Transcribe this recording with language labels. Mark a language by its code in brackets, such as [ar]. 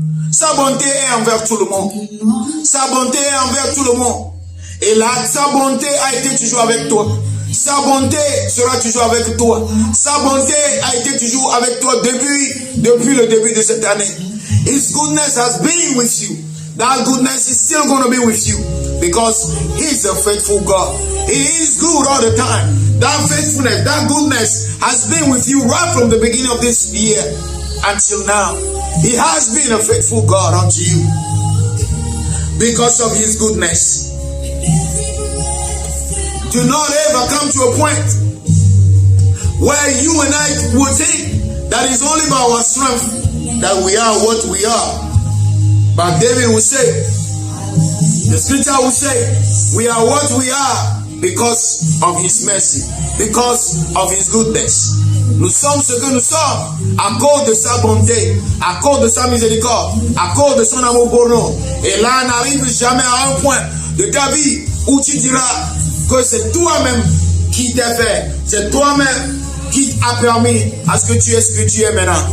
[fr] Sa bonté est envers tout le monde. Sa bonté est envers tout le monde. Et là, sa bonté a été toujours avec toi. Sa bonté sera toujours avec toi. Sa bonté a été toujours avec toi depuis le début de cette année. [en] His goodness has been with you. That goodness is still going to be with you because He's a faithful God. He is good all the time. That faithfulness, that goodness has been with you right from the beginning of this year until now. He has been a faithful God unto you because of His goodness. Do not ever come to a point where you and I will think that it's only by our strength that we are what we are. But David will say, the scripture will say, we are what we are because of His mercy, because of His goodness. [fr] Nous sommes ce que nous sommes à cause de sa bonté, à cause de sa miséricorde, à cause de son amour pour nous. Et là, on n'arrive jamais à un point de ta vie où tu diras que c'est toi-même qui t'es fait, c'est toi-même qui a permis à ce que tu es maintenant.